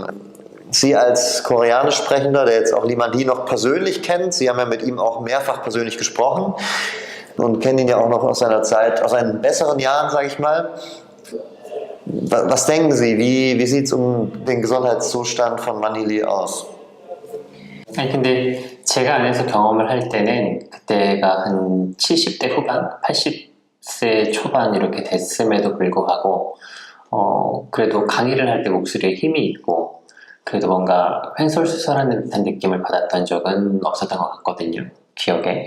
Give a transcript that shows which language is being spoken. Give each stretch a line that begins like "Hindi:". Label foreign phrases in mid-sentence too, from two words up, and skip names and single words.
German: Sie als Koreanisch Sprechender, der jetzt auch Limani noch persönlich kennt, Sie haben ja mit ihm auch mehrfach persönlich gesprochen und kennen ihn ja auch noch aus seiner Zeit, aus seinen besseren Jahren, sage ich mal. Was denken Sie, wie sieht es um den Gesundheitszustand von Manny Lee aus?
Korean: 아니 근데 제가 안에서 경험을 할 때는 그때가 한 70대 후반, 80세 초반 이렇게 됐음에도 불구하고 그래도 강의를 할 때 목소리에 힘이 있고 그래도 뭔가 횡설수설하는 듯한 느낌을 받았던 적은 없었던 것 같거든요, 기억에.